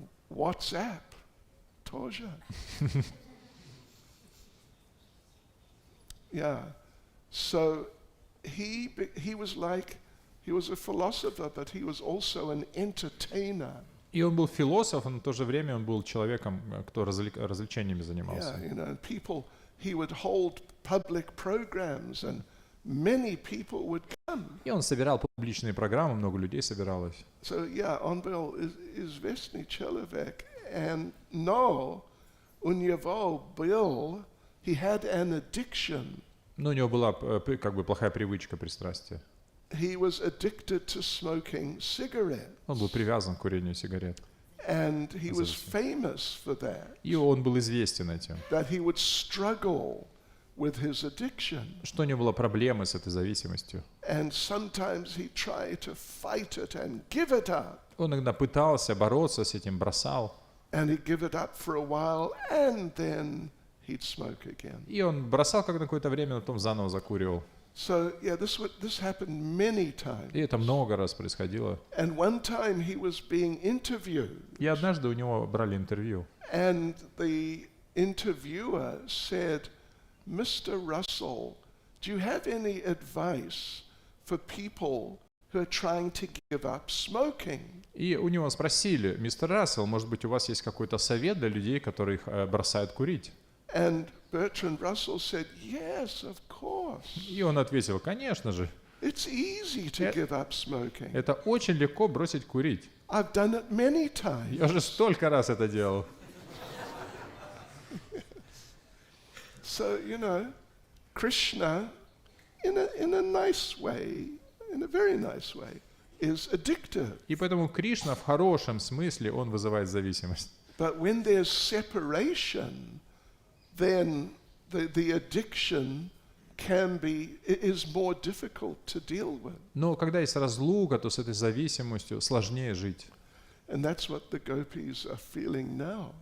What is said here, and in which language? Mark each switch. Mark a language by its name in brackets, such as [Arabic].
[Russian] WhatsApp тоже. [English] Yeah. So he was like, he was a philosopher, but he was also an entertainer. [Russian] И он был философом, но в то же время он был человеком, кто развлечениями занимался. [English] Yeah, you know, people, he would hold public programs and many people would come. [Russian] И он собирал публичные программы, много людей собиралось. [English] So yeah, [Russian] он был известный человек, and но у него был, [English] he had an addiction. [Russian] Но у него была как бы плохая привычка, пристрастие. [English] He was addicted to smoking cigarettes. [Russian] Он был привязан к курению сигарет. [English] And he was famous for that. [Russian] И он был известен этим. [English] That he would struggle with his addiction. [Russian] Что у него была проблема с этой зависимостью. [English] And sometimes he tried to fight it and give it up. [Russian] Он иногда пытался бороться с этим, бросал. [English] And he'd give it up for a while, and then he'd smoke again. [Russian] И он бросал как на какое-то время, потом заново закуривал. [English] So yeah, this happened many times. [Russian] И это много раз происходило. [English] And one time he was being interviewed. [Russian] И однажды у него брали интервью. [English] And the interviewer said, "Mr. Russell, do you have any advice for people who are trying to give up smoking?" [Russian] И у него спросили: мистер Рассел, может быть, у вас есть какой-то совет для людей, которые бросают курить? [English] And Bertrand Russell said, "Yes, of course." [Russian] И он ответил: конечно же. [English] It's easy to give up smoking. [Russian] Это очень легко бросить курить. [English] I've done it many times. [Russian] Я уже столько раз это делал. [English] So, you know, Krishna, in a nice way, in a very nice way, is addictive. [Russian] И поэтому Кришна в хорошем смысле, он вызывает зависимость. [English] But when there's separation, then the addiction is more difficult to deal with. [Russian] Но когда есть разлука, то с этой зависимостью сложнее жить. [English] And that's what the Gopis are feeling now.